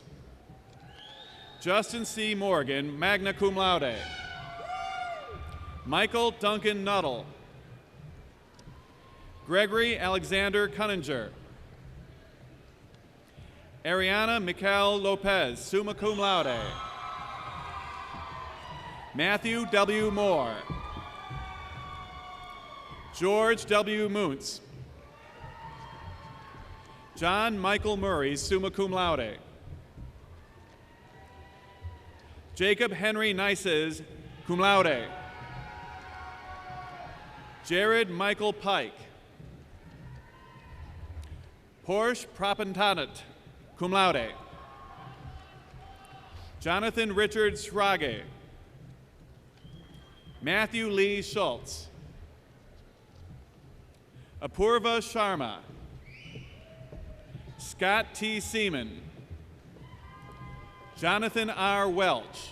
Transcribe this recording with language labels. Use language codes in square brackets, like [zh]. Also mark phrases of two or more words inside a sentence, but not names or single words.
[en] Justin C. Morgan, [la] magna cum laude. [en] Michael Duncan Nuttall. Gregory Alexander Cunninger. Ariana Mikhail Lopez, [la] summa cum laude. [en] Matthew W. Moore. George W. Muntz. John Michael Murray, [la] summa cum laude. [en] Jacob Henry Nices, [la] cum laude. [en] Jared Michael Pike. Porsche Prapantanat, [la] cum laude. [en] Jonathan Richard Schrage. Matthew Lee Schultz. Apurva Sharma. Scott T. Seaman. Jonathan R. Welch.